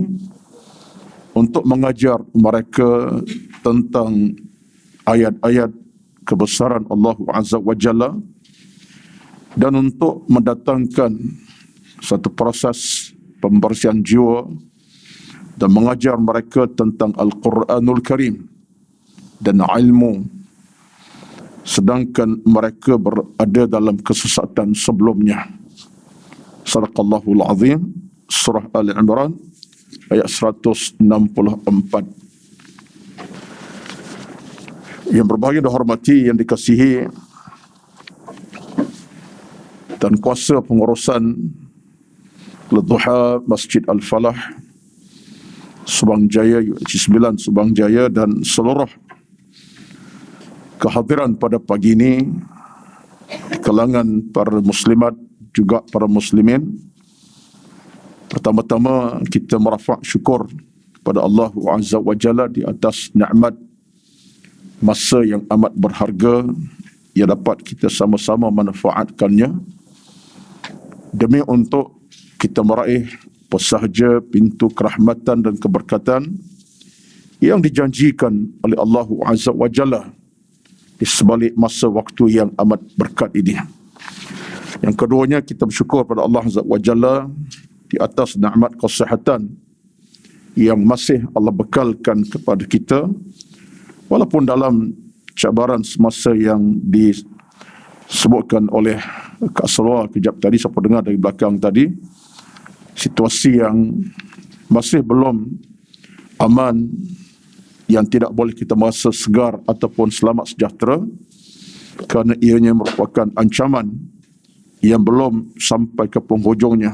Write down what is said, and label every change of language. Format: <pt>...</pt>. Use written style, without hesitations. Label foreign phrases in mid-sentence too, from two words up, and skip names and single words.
<ms>untuk mengajar mereka tentang ayat-ayat kebesaran Allah</ms> <ar>عز وجل</ar> <ms>dan untuk mendatangkan satu proses pembersihan jiwa dan mengajar mereka tentang</ms> <ar>القرآن الكريم</ar> <ms>dan ilmu, sedangkan mereka berada dalam kesesatan sebelumnya.</ms> <ar>صدق الله العظيم.</ar> <ms>Surah Al-Imran ayat 164. Yang berbahagia dan hormati, yang dikasihi dan kuasa pengurusan Ledduha Masjid Al-Falah Subang Jaya, UIC 9 Subang Jaya dan seluruh kehadiran pada pagi ini di kalangan para muslimat juga para muslimin. Pertama-tama kita merafa' syukur kepada Allah</ms> <ar>عز وجل</ar> <ms>di atas nikmat masa yang amat berharga yang dapat kita sama-sama manfaatkannya demi untuk kita meraih pesahaja pintu kerahmatan dan keberkatan yang dijanjikan oleh Allah</ms> <ar>عز وجل</ar> <ms>di sebalik masa waktu yang amat berkat ini. Yang keduanya, kita bersyukur pada Allah</ms> <ar>عز وجل</ar> <ms>di atas nikmat kesihatan yang masih Allah bekalkan kepada kita, walaupun dalam cabaran semasa yang disebutkan oleh Kak Salwa kejap tadi, siapa dengar dari belakang tadi, situasi yang masih belum aman, yang tidak boleh kita merasa segar ataupun selamat sejahtera, kerana ianya merupakan ancaman yang belum sampai ke penghujungnya.</ms>